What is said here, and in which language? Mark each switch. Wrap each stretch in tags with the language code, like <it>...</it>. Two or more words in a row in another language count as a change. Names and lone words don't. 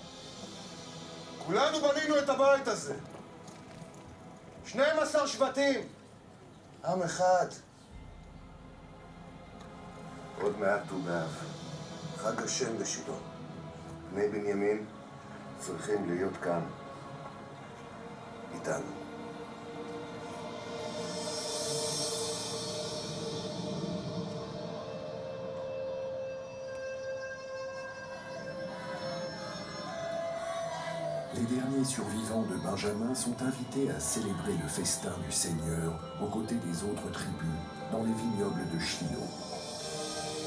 <he>כולנו בנינו את הבית הזה. 12 שבטים. עם אחד. עוד מעט ט"ו באב. חג השם בשילה. בני בנימין צריכים להיות כאן. איתנו.</he> <fr>Les derniers survivants de Benjamin sont invités à célébrer le festin du Seigneur aux côtés des autres tribus dans les vignobles de Shiloh.</fr>